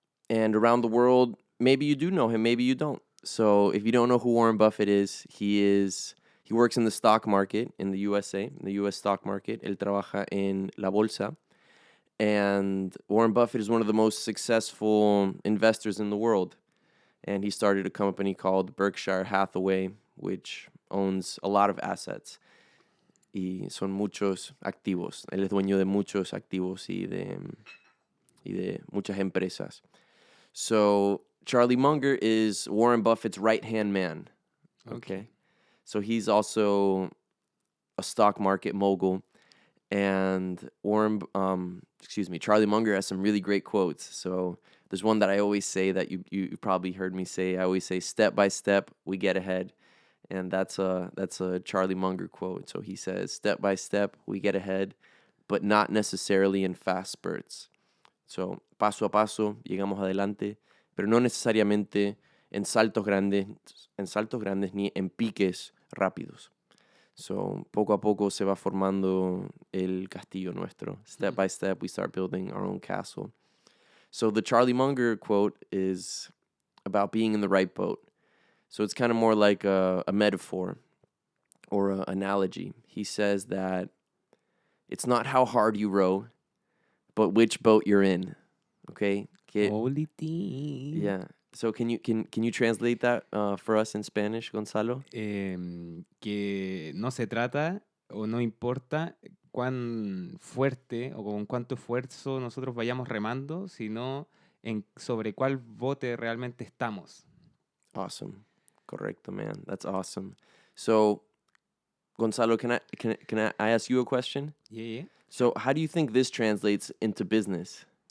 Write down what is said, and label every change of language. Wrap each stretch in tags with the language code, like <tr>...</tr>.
<en>And around the world, maybe you do know him, maybe you don't. So if you don't know who Warren Buffett is, he works in the stock market in the USA, in the US stock market.</en> <es>Él trabaja en la bolsa.</es> <en>And Warren Buffett is one of the most successful investors in the world. And he started a company called Berkshire Hathaway, which owns a lot of assets.</en> <es>Y son muchos activos. Él es dueño de muchos activos y de muchas empresas.</es> <en>So Charlie Munger is Warren Buffett's right-hand man. Okay. So he's also a stock market mogul. And Charlie Munger has some really great quotes. So there's one that I always say that you probably heard me say. I always say, step by step, we get ahead. And that's a Charlie Munger quote. So he says, step by step, we get ahead, but not necessarily in fast spurts.</en> <es>So, paso a paso, llegamos adelante, pero no necesariamente en saltos grandes ni en piques rápidos. So, poco a poco se va formando el castillo nuestro.</es> <en>Step by step, we start building our own castle. So the Charlie Munger quote is about being in the right boat. So it's kind of more like a metaphor or an analogy. He says that it's not how hard you row, but which boat you're in. Okay? Holy team. Yeah. So can you translate that for us in Spanish, Gonzalo?</en> <es>Que no se trata o no importa cuán fuerte o con cuánto esfuerzo nosotros vayamos remando, sino sobre cuál bote realmente estamos.</es> <en>Awesome. Correcto, man. That's awesome. So, Gonzalo, can I ask you a question? Yeah. So, how do you think this translates into business?</en>